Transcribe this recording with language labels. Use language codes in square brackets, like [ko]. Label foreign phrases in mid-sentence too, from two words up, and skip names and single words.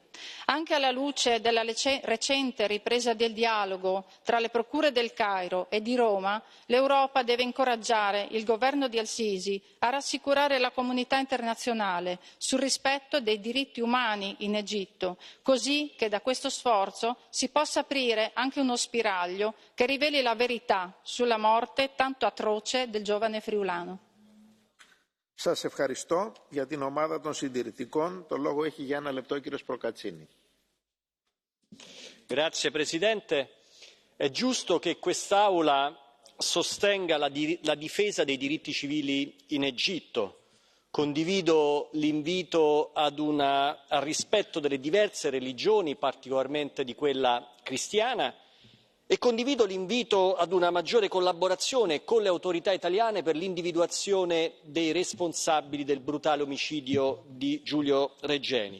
[it] Anche alla luce della recente ripresa del dialogo tra le procure del Cairo e di Roma, l'Europa deve incoraggiare il governo di al-Sisi a rassicurare la comunità internazionale sul rispetto dei diritti umani in Egitto, così che da questo sforzo si possa aprire anche uno spiraglio che riveli la verità sulla morte tanto atroce del giovane friulano. [el] Σας ευχαριστώ. Για την ομάδα των συντηρητικών, το λόγο έχει για 1 λεπτό ο κύριος Προκατσίνη. [it] Grazie Presidente. È giusto che quest'Aula sostenga la difesa dei diritti civili in Egitto. Condivido l'invito al rispetto delle diverse religioni, particolarmente di quella cristiana, e condivido l'invito ad una maggiore collaborazione con le autorità italiane per l'individuazione dei responsabili del brutale omicidio di Giulio Regeni.